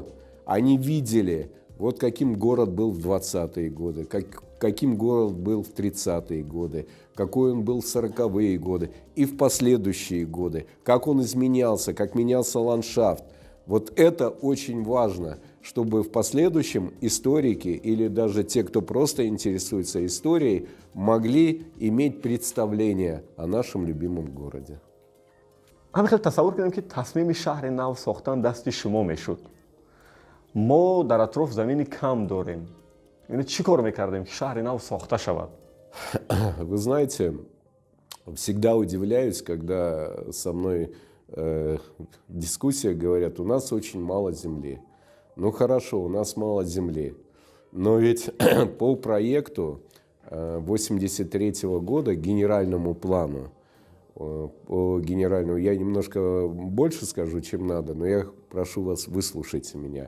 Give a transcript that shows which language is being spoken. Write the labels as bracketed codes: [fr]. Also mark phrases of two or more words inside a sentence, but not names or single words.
[ru] Они видели, вот каким город был в 20-е годы, каким город был в 30-е годы, какой он был в 40-е годы и в последующие годы, как он изменялся, как менялся ландшафт. Вот это очень важно, чтобы в последующем историки или даже те, кто просто интересуется историей, могли иметь представление о нашем любимом городе. [tg] همین خیلی تصور کنیم که تصمیم شهر نو ساختن دست شما میشد. ما در اطراف زمینی کم داریم. یعنی چی کار میکردیم که شهر نو ساخته شود؟ [ru] Вы знаете, всегда удивляюсь, когда со мной дискуссия говорят, у нас очень мало земли. Ну хорошо, у нас мало земли. Но ведь по проекту 1983 года, генеральному плану, по генеральному, я немножко больше скажу, чем надо, но я прошу вас, выслушайте меня.